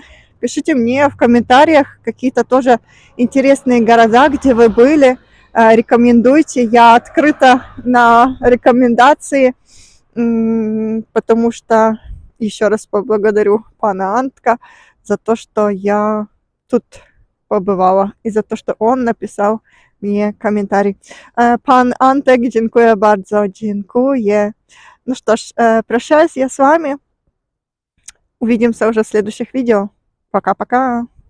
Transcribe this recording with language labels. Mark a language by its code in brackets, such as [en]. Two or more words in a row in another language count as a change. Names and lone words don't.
[ru] Пишите мне в комментариях какие-то тоже интересные города, где вы были. Рекомендуйте. Я открыта на рекомендации, потому что еще раз поблагодарю пана Антка за то, что я тут побывала, и за [pl] to, że on napisał mnie komentarz. Pan Antek, dziękuję bardzo, dziękuję. [ru] Ну что ж, прощаюсь я с вами. Увидимся уже в следующих видео. Пока-пока.